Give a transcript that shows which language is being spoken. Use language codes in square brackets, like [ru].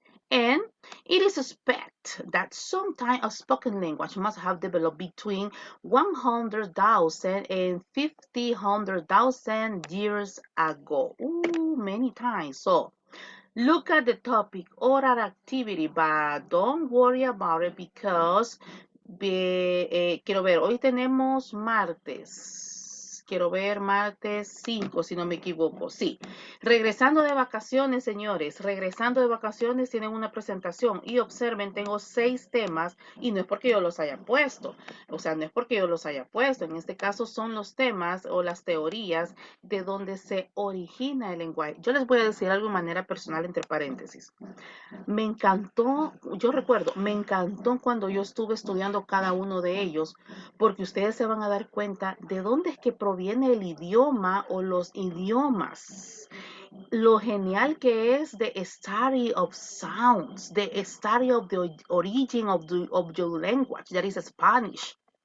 [en] And it is suspected that some type of spoken language must have developed between 100,000 and 50,000 years ago. Ooh, many times. So, look at the topic, oral activity, but don't worry about it because [es] quiero ver, hoy tenemos martes. Quiero ver martes 5, si no me equivoco. Sí. Regresando de vacaciones, señores. Regresando de vacaciones tienen una presentación. Y observen, tengo 6 temas y no es porque yo los haya puesto. O sea, no es porque yo los haya puesto. En este caso son los temas o las teorías de donde se origina el lenguaje. Yo les voy a decir algo de manera personal entre paréntesis. Me encantó, yo recuerdo, me encantó cuando yo estuve estudiando cada uno de ellos, porque ustedes se van a dar cuenta de dónde es que proviene el idioma o los idiomas. Lo genial que es [en] the study of sounds, the study of the origin of your language, that is Spanish.